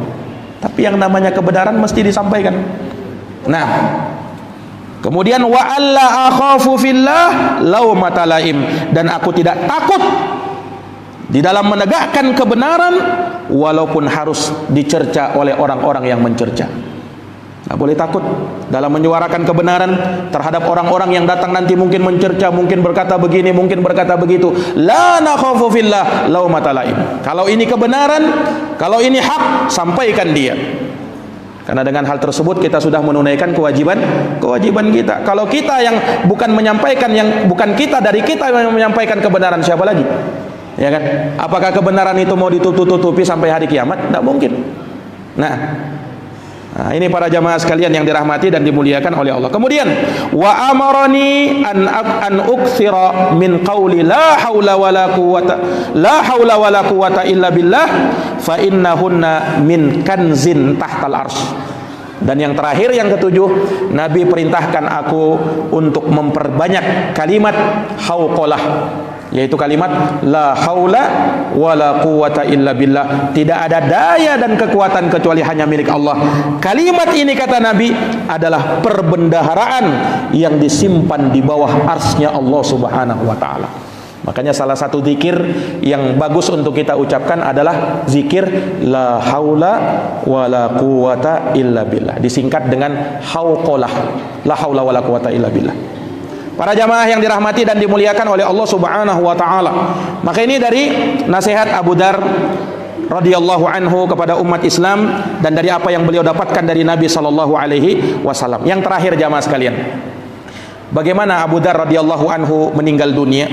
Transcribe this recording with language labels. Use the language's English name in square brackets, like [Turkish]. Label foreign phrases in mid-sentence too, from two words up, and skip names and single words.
[Indonesian] Tapi yang namanya kebenaran mesti disampaikan. Nah, kemudian [Arabic] ولا أخاف في الله لومة لائم, [Indonesian] dan aku tidak takut di dalam menegakkan kebenaran walaupun harus dicerca oleh orang-orang yang mencerca. Tidak boleh takut dalam menyuarakan kebenaran terhadap orang-orang yang datang nanti mungkin mencerca, mungkin berkata begini, mungkin berkata begitu. [Arabic] لا نخاف في الله لومة لائم. [Indonesian] Kalau ini kebenaran, kalau ini hak, sampaikan dia. Karena dengan hal tersebut kita sudah menunaikan kewajiban kita. Kalau kita yang bukan menyampaikan, yang bukan kita dari kita yang menyampaikan kebenaran, siapa lagi? Ya kan? Apakah kebenaran itu mau ditutup-tutupi sampai hari kiamat? Tidak mungkin. Nah, ini para jamaah sekalian yang dirahmati dan dimuliakan oleh Allah. [Arabic] Kemudian وأمرني أن أكثر من قول لا حول ولا قوة إلا بالله فإنهن من كنز تحت العرش. [Indonesian] Dan yang terakhir, yang ketujuh, Nabi perintahkan aku untuk memperbanyak kalimat hauqalah, yaitu kalimat [Arabic] لا حول ولا قوة إلا بالله. [Indonesian] Tidak ada daya dan kekuatan kecuali hanya milik Allah. Kalimat ini, kata Nabi, adalah perbendaharaan yang disimpan di bawah arsy-Nya Allah [Arabic] سبحانه وتعالى. [Indonesian] Makanya salah satu zikir yang bagus untuk kita ucapkan adalah zikir [Arabic] لا حول ولا قوة إلا بالله, [Indonesian] disingkat dengan hauqalah, [Arabic] لا حول ولا قوة إلا بالله. [Indonesian] Para jamaah yang dirahmati dan dimuliakan oleh Allah [Arabic] سبحانه وتعالى. [Indonesian] Maka ini dari nasihat Abu Dar [Arabic] رضي الله عنه [Indonesian] kepada umat Islam dan dari apa yang beliau dapatkan dari Nabi [Arabic] صلى الله عليه وسلم. [Indonesian] Yang terakhir jamaah sekalian, bagaimana Abu Dar [Arabic] رضي الله عنه [Indonesian] meninggal dunia?